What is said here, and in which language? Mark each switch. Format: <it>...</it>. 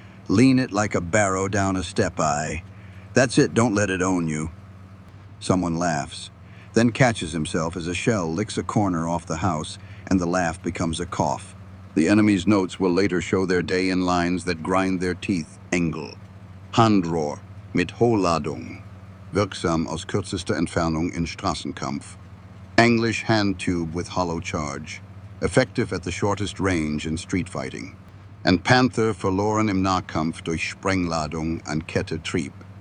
<en>Lean it like a barrow down a step-eye. That's it, don't let it own you. Someone laughs, then catches himself as a shell licks a corner off the house and the laugh becomes a cough. The enemy's notes will later show their day in lines that grind their teeth. Engel.</en> <de>Handrohr mit Hohlladung. Wirksam aus kürzester Entfernung in Straßenkampf.</de> <en>English hand tube with hollow charge. Effective at the shortest range in street fighting.</en> <de>And Panther verloren im Nahkampf durch Sprengladung an Kette Trieb.</de>